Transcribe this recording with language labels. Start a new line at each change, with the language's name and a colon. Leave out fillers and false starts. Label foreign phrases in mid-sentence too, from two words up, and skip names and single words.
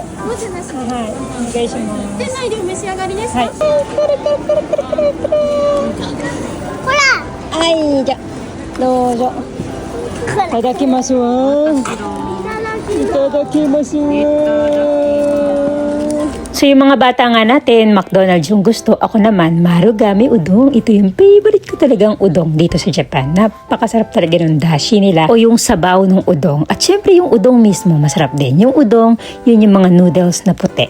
Japanese: もちなし。はい。お願いします。店内でお召し上がりですか？はい。ほら、はい、じゃどうぞ。いただきますわ。いただきますわ。
Filipino: So yung mga bata nga natin, McDonald's yung gusto. Ako naman, Marugame udong. Ito yung favorite ko talagang udong dito sa Japan. Napakasarap talaga ng dashi nila o yung sabaw ng udong. At syempre yung udong mismo, masarap din. Yung udong, yun yung mga noodles na puti.